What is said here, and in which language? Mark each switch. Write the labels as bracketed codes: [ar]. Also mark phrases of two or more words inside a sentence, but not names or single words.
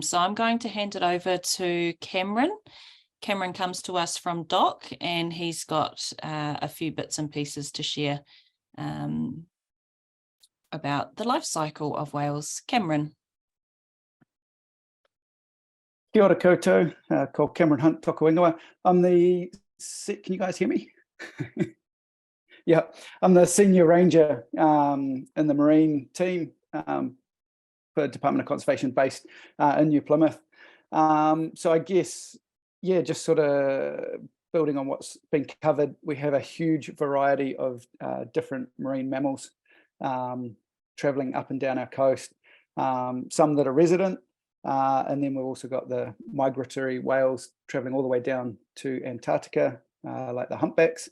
[en] So I'm going to hand it over to Cameron. Cameron comes to us from DOC, and he's got a few bits and pieces to share about the life cycle of whales. Cameron. [mi] Kia ora koutou, called Cameron Hunt, Toka Ingoa. [en] I'm the, can you guys hear me? Yeah, I'm the senior ranger in the marine team for Department of Conservation based in New Plymouth. So I guess, yeah, just sort of building on what's been covered, we have a huge variety of different marine mammals traveling up and down our coast, some that are resident, and then we've also got the migratory whales traveling all the way down to Antarctica, like the humpbacks.